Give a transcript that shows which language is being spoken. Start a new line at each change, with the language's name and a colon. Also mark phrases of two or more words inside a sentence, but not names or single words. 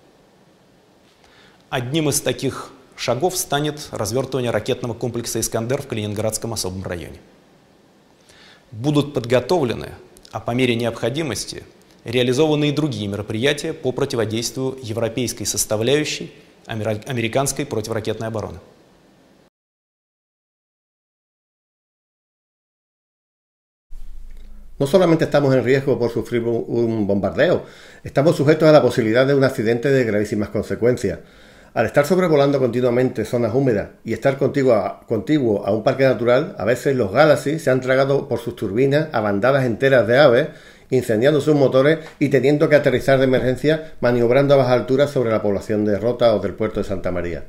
Russian: Одним из таких шагов станет развертывание ракетного комплекса «Искандер» в Калининградском особом районе. Будут подготовлены, а по мере необходимости, реализованы и другие мероприятия по противодействию европейской составляющей американской противоракетной обороны.
Spanish: No solamente estamos en riesgo por sufrir un bombardeo, estamos sujetos a la posibilidad de un accidente de gravísimas consecuencias. Al estar sobrevolando continuamente zonas húmedas y estar contiguo a un parque natural, a veces los Galaxy se han tragado por sus turbinas a bandadas enteras de aves, incendiando sus motores y teniendo que aterrizar de emergencia maniobrando a baja altura sobre la población de Rota o del puerto de Santa María.